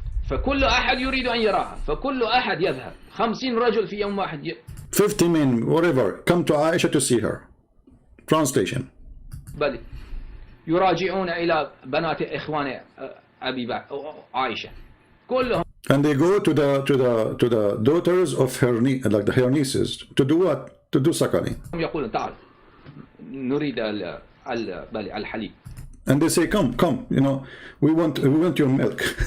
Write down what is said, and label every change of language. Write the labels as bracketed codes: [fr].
[ar] فكل أحد يريد أن يراها فكل أحد يذهب 50 رجل في يوم واحد [en] 50 men, whatever, come to Aisha to see her. Translation. [ar] بل يراجعون إلى بنات إخوان أبي بكر عائشة كلهم. [en] And they go to the daughters of her her nieces to do what? To do suckling. [ar] يقولون تعال نريد الحليب. [en] And they say, come, you know, we want your milk.